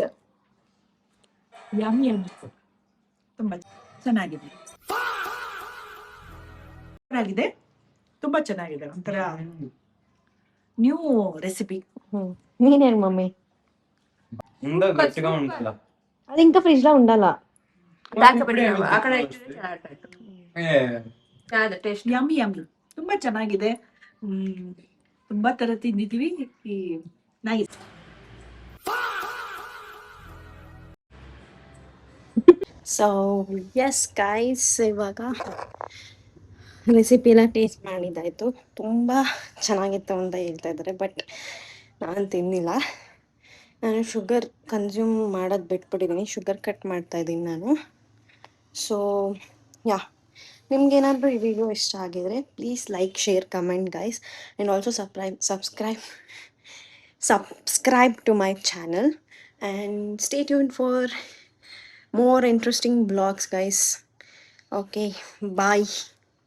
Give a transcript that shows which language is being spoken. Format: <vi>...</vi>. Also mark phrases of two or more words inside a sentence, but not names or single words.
<kn>ಯಮ್ಮಿ ಅನ್ನಿಸ್ತು. ತುಂಬಾ ಚೆನ್ನಾಗಿದೆ. ಆಗಿದೆ, ತುಂಬಾ ಚೆನ್ನಾಗಿದೆ. ಒಂಥರ</kn> <en>new recipe.</en> <kn>ನೀನೇನು ಮಮ್ಮಿ?</kn> <te>ಮುಂದೆ ಗಟ್ಟಿగా ఉండాలి. అది ఇంకా ఫ్రిడ్జ్ లో ఉండాల.</te> <kn>ಯಮ್ಮಿ ಯಮ್ಮಿ, ತುಂಬಾ ಚೆನ್ನಾಗಿದೆ. ತುಂಬಾ ತರ ತಿಂದಿದೀವಿ. ಈ ನೈಸ್.</kn> <en>so yes guys,</en> <kn>ಇವಾಗ ರೆಸಿಪಿ ಎಲ್ಲ ಟೇಸ್ಟ್ ಮಾಡಿದ್ದಾಯಿತು. ತುಂಬ ಚೆನ್ನಾಗಿತ್ತು ಅಂತ ಹೇಳ್ತಾ ಇದ್ದಾರೆ, ಬಟ್ ನಾನು ತಿನ್ನಿಲ್ಲ. ನಾನು</kn> <en>sugar consume</en> <kn>ಮಾಡೋದು ಬಿಟ್ಬಿಟ್ಟಿದ್ದೀನಿ,</kn> <en>sugar cut</en> <kn>ಮಾಡ್ತಾಯಿದ್ದೀನಿ ನಾನು.</kn> <en>so ya,</en> <kn>ನಿಮ್ಗೇನಾದರೂ ಈ ವಿಡಿಯೋ ಇಷ್ಟ ಆಗಿದರೆ</kn> <en>please like, share, comment guys, and also subscribe to my channel and stay tuned for more interesting vlogs guys. Okay, bye.</en>